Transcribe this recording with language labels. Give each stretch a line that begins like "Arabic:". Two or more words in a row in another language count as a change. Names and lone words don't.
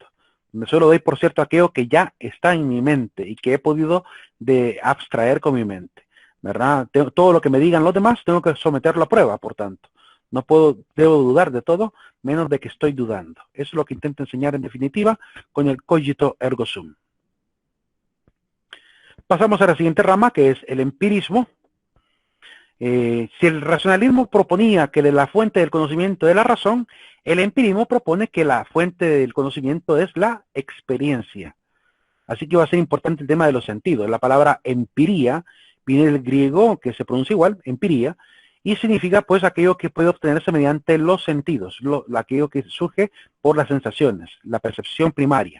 Spanish: Me solo doy por cierto aquello que ya está en mi mente y que he podido de abstraer con mi mente, ¿verdad? Todo lo que me digan los demás tengo que someterlo a prueba, por tanto. No debo dudar de todo, menos de que estoy dudando. Eso es lo que intento enseñar en definitiva con el
Latin: cogito ergo sum.
Spanish: Pasamos a la siguiente rama, que es el empirismo. Si el racionalismo proponía que la fuente del conocimiento es la razón, el empirismo propone que la fuente del conocimiento es la experiencia. Así que va a ser importante el tema de los sentidos. La palabra empiría viene del griego, que se pronuncia igual, empiría, y significa pues aquello que puede obtenerse mediante los sentidos, aquello que surge por las sensaciones, la percepción primaria.